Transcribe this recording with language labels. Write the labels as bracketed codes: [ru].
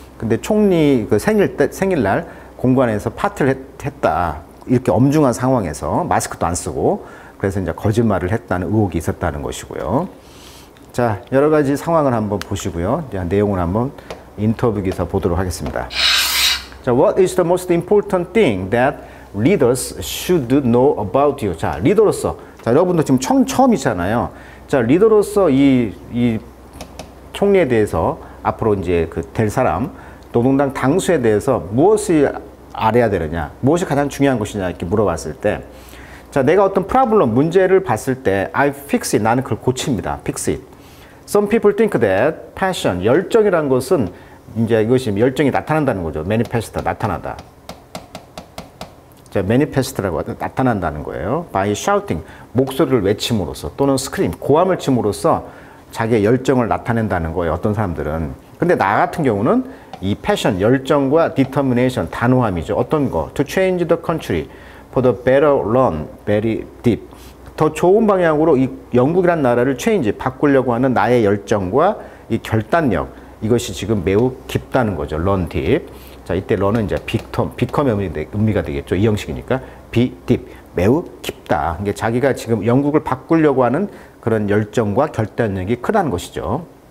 [ko] 근데 총리 그 생일날 공관에서 파티를 했다. 이렇게 엄중한 상황에서 마스크도 안 쓰고, 그래서 이제 거짓말을 했다는 의혹이 있었다는 것이고요. 자, 여러 가지 상황을 한번 보시고요. 이제 내용을 한번 인터뷰 기사 보도록 하겠습니다. [en] 자, what is the most important thing that leaders should know about you? [ko] 자, 리더로서. 자, 여러분도 지금 처음이잖아요. 자, 리더로서 이 총리에 대해서 앞으로 이제 그 될 사람, 노동당 당수에 대해서 무엇을 알아야 되느냐, 무엇이 가장 중요한 것이냐 이렇게 물어봤을 때, 자, 내가 어떤 프로블럼, 문제를 봤을 때 [en] I fix it, [ko] 나는 그걸 고칩니다. fix it. [en] Some people think that passion, [ko] 열정이란 것은 이제 이것이 열정이 나타난다는 거죠. manifest, 나타나다. 자, manifest라고 하죠. 나타난다는 거예요. by shouting, 목소리를 외침으로써 또는 scream, 고함을 침으로써 자기의 열정을 나타낸다는 거예요. 어떤 사람들은. 근데 나 같은 경우는 이 passion, 열정과 determination, 단호함이죠. 어떤 거? [en] To change the country for the better run, very deep. [ko] 더 좋은 방향으로 이 영국이란 나라를 change, 바꾸려고 하는 나의 열정과 이 결단력, 이것이 지금 매우 깊다는 거죠. [en] run deep. [ko] 자, 이때 run은 이제 become의 의미가 되겠죠. 이 형식이니까 be deep, 매우 깊다. 이게 자기가 지금 영국을 바꾸려고 하는 그런 열정과 결단력이 크다는 것이죠.